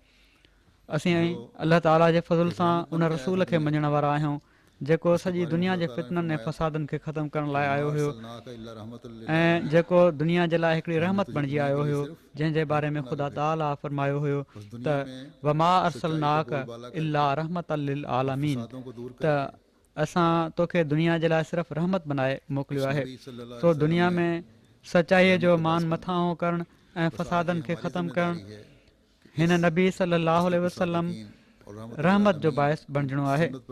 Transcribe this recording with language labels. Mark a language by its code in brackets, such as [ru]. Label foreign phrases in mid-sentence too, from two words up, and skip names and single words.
[sd] असीं अलाह ताला जे फज़ुल सां उन रसूल खे मञण वारा आहियूं जेको सॼी दुनिया जे फितननि ऐं फ़सादनि खे ख़तमु करण लाइ आयो हुयो ऐं जेको दुनिया जे लाइ हिकिड़ी रहमत बणिजी आयो हुयो, जंहिंजे बारे में ख़ुदा ताला फ़रमायो हुयो त [ar] وما أرسلناك إلا رحمة للعالمين, [sd] त असां तोखे दुनिया जे लाइ सिर्फ़ु रहमत बनाए मोकिलियो आहे। सो दुनिया में सचाईअ जो मान मथां करणु ऐं फ़सादनि खे ख़तमु करणु हिन नबी [ar] صلى الله عليه وسلم [sd] रहमत जो बाइस बणिजणो आहे।